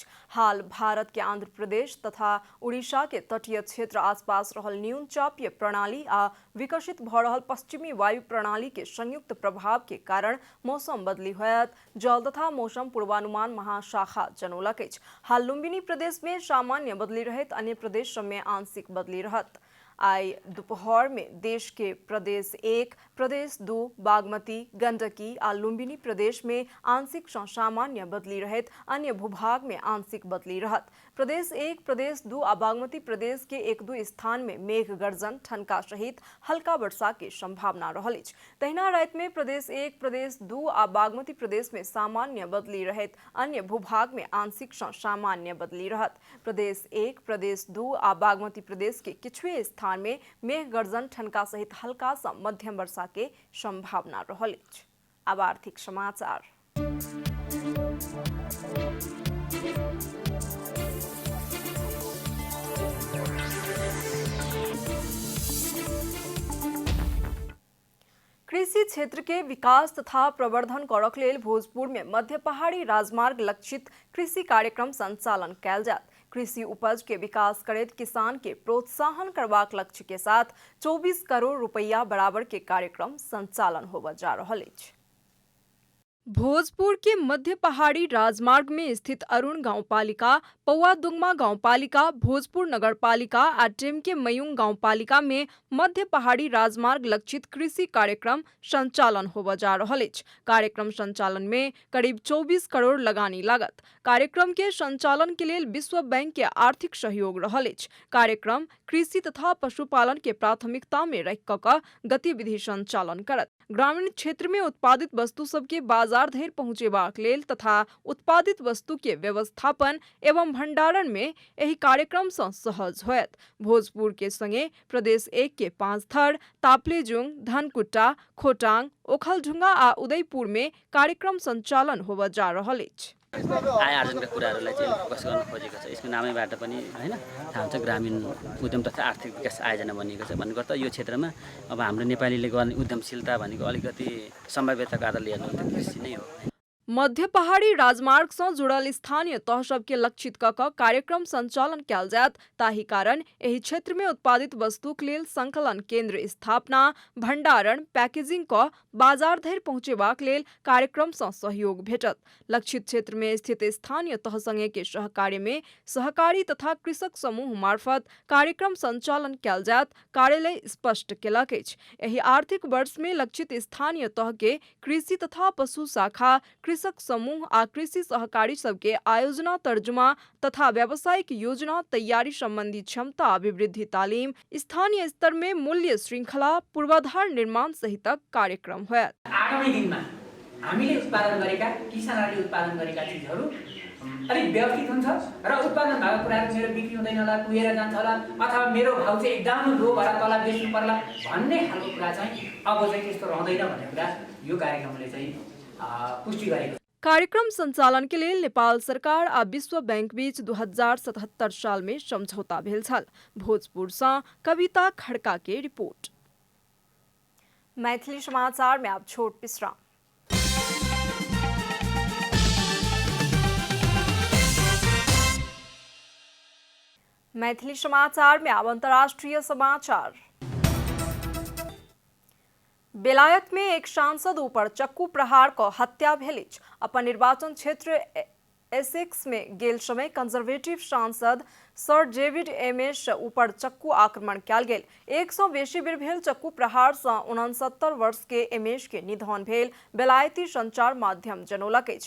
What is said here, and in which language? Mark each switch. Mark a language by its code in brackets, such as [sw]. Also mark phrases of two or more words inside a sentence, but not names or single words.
[mai] हाल भारत के आंध्र प्रदेश तथा उड़ीसा के तटीय क्षेत्र आसपास रहल न्यून चापीय प्रणाली आ विकसित भ रहल पश्चिमी वायु प्रणाली के संयुक्त प्रभाव के कारण मौसम बदली होयत जल तथा मौसम पूर्वानुमान महाशाखा जनौलक अछि। हाल लुम्बिनी प्रदेश में सामान्य बदली रहत, अन्य प्रदेश सब में आंशिक बदली रहत। आई दोपहर में देश के प्रदेश 1, प्रदेश 2, बागमती, गंडकी आ लुम्बिनी प्रदेश में आंशिक सँ सामान्य बदली रहत, अन्य भूभाग में आंशिक बदली रहत। प्रदेश 1, प्रदेश 2 आ बागमती प्रदेश के 1-2 स्थान में मेघ गर्जन ठनका सहित हल्का वर्षा के संभावना रहल अछि। तहिना राति में प्रदेश 1, प्रदेश 2 आ बागमती प्रदेश में सामान्य बदली रहत, अन्य भूभाग में आंशिक सँ सामान्य बदली रहत। प्रदेश 1, प्रदेश 2 आ बागमती प्रदेश के किछुए स्थान में मेघ गर्जन ठनका सहित हल्का सा मध्यम वर्षा के संभावना रहल अछि। अब आर्थिक समाचार। कृषि क्षेत्र के विकास तथा प्रवर्धन करक लेल भोजपुर में मध्य पहाड़ी राजमार्ग लक्षित कृषि कार्यक्रम संचालन कयल जायत। कृषि उपज के विकास करैत किसान के प्रोत्साहन करबाक लक्ष्य के साथ 24 करोड़ रुपया बराबर के कार्यक्रम संचालन होबय जा रहल अछि। भोजपुर के मध्य पहाड़ी राजमार्ग में स्थित अरुण गांवपालिका, पौआदुंगमा गांवपालिका, भोजपुर नगरपालिका आ टेमके मयूंग गांवपालिका में मध्य पहाड़ी राजमार्ग लक्षित कृषि कार्यक्रम संचालन होबय जा रहल अछि। कार्यक्रम संचालन में करीब 24 करोड़ लगानी लागत। कार्यक्रम के संचालन के लेल विश्व बैंक के आर्थिक सहयोग रहल अछि। कार्यक्रम कृषि तथा पशुपालन के प्राथमिकता में रखि कऽ गतिविधि संचालन करत। ग्रामीण क्षेत्र में उत्पादित वस्तु सबके बाजार धरि पहुंचेबाक लेल तथा उत्पादित वस्तु के व्यवस्थापन एवं भंडारण में एही कार्यक्रम सँ सहज होयत। भोजपुर के संगे प्रदेश 1 के 5 थर, ताप्लेजुंग, धनकुट्टा, खोटांग, ओखलढुंगा आ उदयपुर में कार्यक्रम संचालन होबय जा रहल अछि। [ne] आय आर्जनका कुराहरूलाई चाहिँ फोकस गर्न खोजेको छ। यसको नामैबाट पनि हैन थाहा हुन्छ ग्रामीण उद्यम तथा आर्थिक विकास आयोजना बनिएको छ। भन्नुको अर्थ यो क्षेत्रमा अब हाम्रो नेपालीले गर्ने उद्यमशीलता भनेको अलिकति सम्भाव्यताको आधारले हेर्नु त कृषि नै हो। [mai] मध्य पहाड़ी राजमार्ग से जुड़ल स्थानीय तह सबके लक्षित क कार्यक्रम संचालन कयल जायत, ताहि कारण एहि क्षेत्र में उत्पादित वस्तुक लेल संकलन केंद्र स्थापना, भंडारण, पैकेजिंग क बाजार धरि पहुंचेबाक लेल कार्यक्रम से सहयोग भेटत। लक्षित क्षेत्र में स्थित स्थानीय तह संगे के सहकार्य में सहकारी तथा कृषक समूह मार्फत कार्यक्रम संचालन कयल जायत, कार्यालय स्पष्ट केलक अछि। एहि आर्थिक वर्ष में लक्षित स्थानीय तह के कृषि तथा पशु शाखा, कृषक समूह आ कृषि सहकारी सबके आयोजना, तर्जुमा तथा व्यावसायिक योजना तैयारी संबंधी क्षमता अभिवृद्धि तालीम, स्थानीय स्तर में मूल्य श्रृंखला पूर्वाधार निर्माण सहितक कार्यक्रम होयत। [ne] आगामी दिनमा हामीले उत्पादन गरेका, किसानहरूले उत्पादन गरेका चिजहरू अलिक व्यवस्थित हुन्छ र उत्पादन भएको कुराहरू मेरो बिक्री हुँदैन होला, कुहेर जान्छ होला, अथवा मेरो भाउ चाहिँ एकदम लो भएर तल बेच्नु पर्ला भन्ने खालको कुरा चाहिँ अब चाहिँ त्यस्तो रहँदैन भन्ने कुरा यो कार्यक्रमले चाहिँ पुष्टि गरेको। [mai] कार्यक्रम संचालन के लिए नेपाल सरकार आ विश्व बैंक बीच 2077 साल में समझौता भेल छल। भोजपुर से कविता खड़का के रिपोर्ट। मैथिली समाचार में आप छोट विश्राम। मैथिली समाचार में अब अंतर्राष्ट्रीय समाचार। बेलायत में एक सांसद ऊपर चक्कू प्रहार को हत्या भेल। अपन निर्वाचन क्षेत्र एसेक्स में गेल समय कंजर्वेटिव सांसद सर डेविड एमेश ऊपर चक्कू आक्रमण कयल गेल। 100 बेसी बेर भेल चक्कू प्रहार से 69 वर्ष के एमेश के निधन भेल, बेलायती संचार माध्यम जनौलक अछि।